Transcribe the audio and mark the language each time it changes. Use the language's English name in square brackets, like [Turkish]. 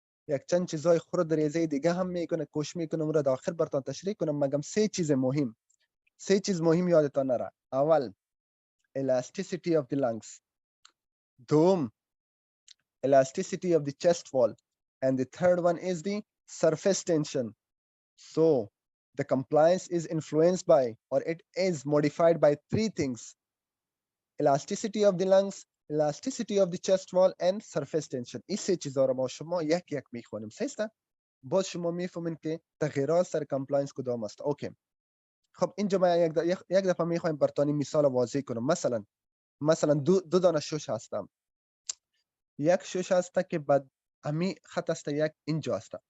[Persian] یک چند چیزای خرد ریزه دیگه هم میکنه، کوشش میکنه اون را در آخر براتون تشریح کنم، مگم سه چیز مهم یادتان نره. [English] اول elasticity of the lungs، دوم elasticity of the chest wall, and the third one is the surface tension. So the compliance is influenced by, or it is modified by, three things: elasticity of the lungs, elasticity of the chest wall, and surface tension. [Persian] این سه چیزا رو ما شما یک یک میخونیم. سیسته باز شما میفهمین که تغییرات سر کمپلاینس کدام است. اوکی. خب اینجا ما یک دفعه میخوایم براتون مثال واضح کنم. مثلا مثلا دو دانه شش هستم. یک شش هسته که بعد امی خط است، یک اینجا است.